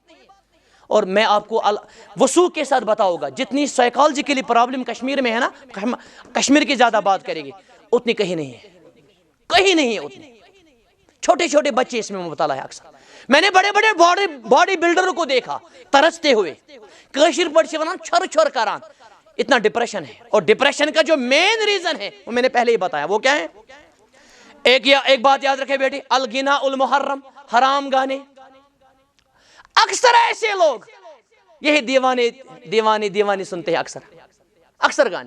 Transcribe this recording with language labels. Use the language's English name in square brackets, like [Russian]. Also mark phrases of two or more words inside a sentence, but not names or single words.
[Urdu] اور میں آپ کو وسوخ کے ساتھ بتاؤں گا, جتنی [English] psychologically problem [Urdu] کشمیر میں ہے نا, کشمیر کی زیادہ بات کرے گی, اتنی کہیں نہیں ہے, کہیں نہیں ہے اتنی. چھوٹے چھوٹے بچے اس میں مبتلا ہے اکثر. میں نے بڑے بڑے [English] body builders [Urdu] کو دیکھا ترستے ہوئے, [Kashmiri] کاشر پڑھ سے ونان چھر چھر کران. [Urdu] اتنا ڈپریشن ہے. اور ڈپریشن کا جو [English] main reason [Urdu] ہے وہ میں نے پہلے ہی بتایا, وہ کیا ہے؟ ایک بات یاد رکھے بیٹی, [Arabic] الغنا المحرم, [Urdu] حرام گانے. اکثر ایسے لوگ یہی دیوانے سنتے ہیں اکثر گانے.